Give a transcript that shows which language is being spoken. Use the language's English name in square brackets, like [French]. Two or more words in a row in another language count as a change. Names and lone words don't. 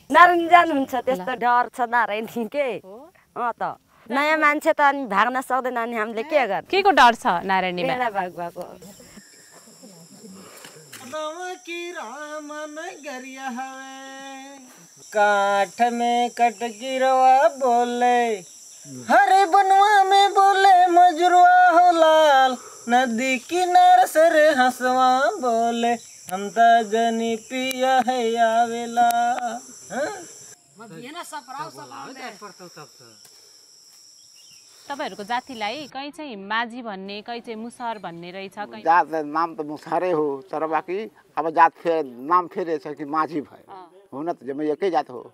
[Nepali] नारायण जानुहुन्छ त्यस्तो डर छ नारायणी के त नयाँ मान्छे त अनि भाग्न सक्दैन अनि हामीले के गर्ने के को डर छ नारायणीमा बेला भाग भएको [Bhojpuri] काठ में कटकिरवा बोले हरे बनवा में बोले मजरुआ हो लाल नदी किनार से रे हंसवा बोले हम त जनी पिया है आवेला [Nepali] तपाईहरुको जातिलाई कहीं चाहिँ माझी भन्ने कहीं चाहिँ मुसहर भन्ने रहेछ कहीं जात नाम त मुसहरै हो तर बाँकी अब जात नाम फेरेछ कि माझी भयो हुन त जम्मै एकै जात हो